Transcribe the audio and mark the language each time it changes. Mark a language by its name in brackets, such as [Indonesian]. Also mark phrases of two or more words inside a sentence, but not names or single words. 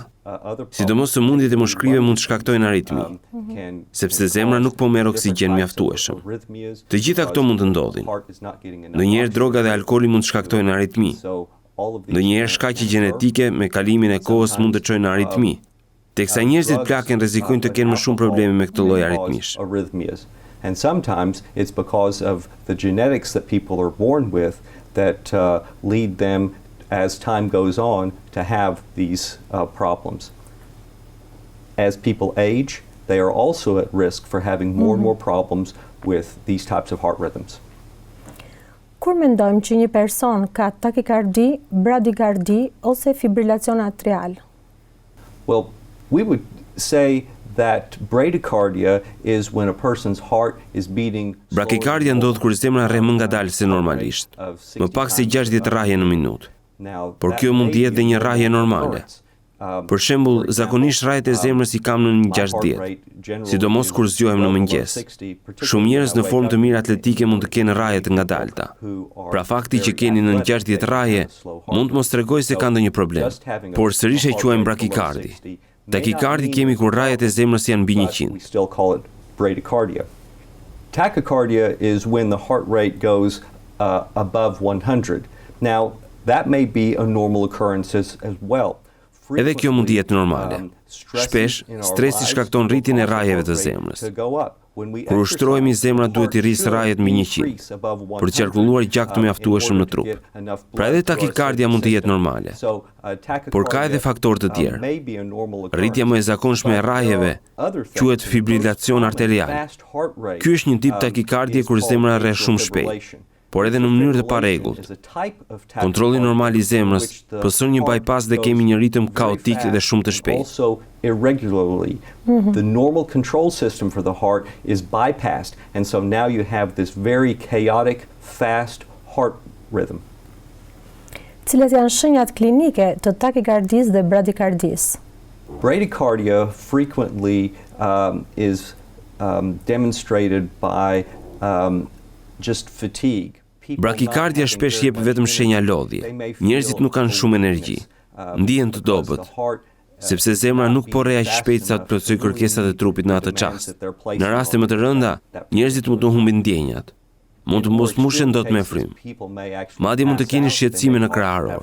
[Albanian] Sidomos sëmundjet e moshkrive mund të shkaktojnë aritmi, sepse zemra nuk po merr oksigjen mjaftueshëm. Të gjitha këto mund të ndodhin. Ndonjëherë droga dhe alkooli mund të shkaktojnë aritmi. Ndonjëherë shkaqe gjenetike me kalimin e kohës mund të çojnë në aritmi. Teksa njerëzit plaken rrezikojnë të kenë më shumë probleme me këtë lloj aritmish. [English] And sometimes it's because of the genetics that people are born with that lead them, as time goes on, to have these problems. As people age, they are also at risk for having more and more problems with these types of heart rhythms. [Albanian] Kur mendojmë që një person ka takikardi, bradikardi ose fibrilacion atrial? [English] Well, we would say that bradycardia is when a person's heart is beating. [Albanian] Brakikardia ndodh kur zemra rre më ngadalë se normalisht, më pak se 60 rrahje në minutë. Por kjo mund të jetë dhe një rrahje normale. Për shembull, zakonisht rrahjet e zemrës i kam në 60, sidomos kur zgjohem në mëngjes. Shumë njerëz në formë të mirë atletike mund të kenë rrahje të ngadalta. Pra fakti që keni në 60 rrahje mund të mos tregojë se ka ndonjë problem, por sërish e quajmë brakikardi. Takikardi kemi kur rrahjet e zemrës janë mbi 100. [English] We still call it bradycardia. Tachycardia is when the heart rate goes above 100. Now, that may be a normal occurrence as well. [Albanian] Edhe kjo mund të jetë normale. Shpesh, stresi shkakton rritjen e rrahjeve të zemrës. Kur ushtrohemi, zemra duhet i rrisë rrahjet mbi 100 për të qarkulluar gjak të mjaftueshëm në trup. Pra edhe takikardia mund të jetë normale, por ka edhe faktorë të tjerë. Rritja më e zakonshme e rrahjeve quhet fibrilacion arterial. Ky është një tip takikardie kur zemra rre shumë shpejt, por edhe në mënyrë të parregullt. Kontrolli normal i zemrës pëson një bypass dhe kemi një ritëm kaotik dhe shumë të shpejtë. [English] Irregularly. The normal control system for the heart is bypassed, and so now you have this very chaotic, fast heart rhythm. [Albanian] Cilat janë shenjat klinike të takikardisë dhe bradikardisë? [English] Bradycardia frequently is demonstrated by just fatigue. [Albanian] Brakikardia shpesh jep vetëm shenja lodhje. Njerëzit nuk kanë shumë energji, ndihen të dobët, sepse zemra nuk po rrej aq shpejt sa të plotësoj kërkesat e trupit në atë çast. Në raste më të rënda, njerëzit mund të humbin ndjenjat. Mund të mos mushen dot me frym. Madje mund të keni shqetësime në krahëror.